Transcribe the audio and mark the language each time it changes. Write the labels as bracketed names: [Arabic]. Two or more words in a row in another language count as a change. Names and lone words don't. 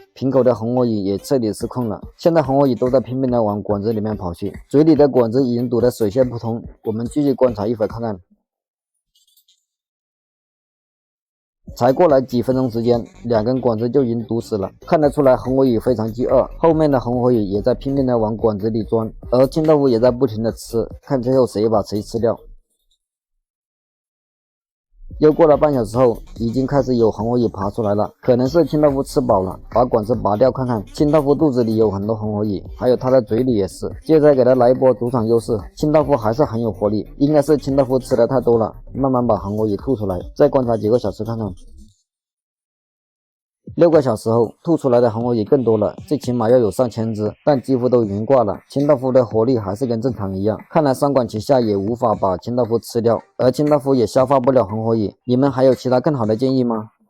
[Chinese] 瓶口的紅火蟻也徹底失控了，現在紅火蟻都在拼命的往管子裡面跑去，嘴裡的管子已經堵得水泄不通。我們繼續觀察一會兒看看。才過來幾分鐘時間，2根管子就已經堵死了，看得出來紅火蟻非常飢餓，後面的紅火蟻也在拼命的往管子裡鑽，而清道夫也在不停的吃，看最後誰把誰吃掉。又過了半小時後，已經開始有紅火蟻爬出來了，可能是清道夫吃飽了，把管子拔掉看看。清道夫肚子裡有很多紅火蟻，還有他的嘴裡也是。接着給他來一波主场優勢，清道夫還是很有活力，應該是清道夫吃的太多了，慢慢把紅火蚁吐出来，再觀察幾個小時看看。6個小時後，吐出來的紅火蟻更多了，最起碼要有上千隻，但幾乎都已經掛了。清道夫的活力還是跟正常一樣，看來雙管齊下也無法把清道夫吃掉，而清道夫也消化不了紅火蟻。你們還有其他更好的建議嗎？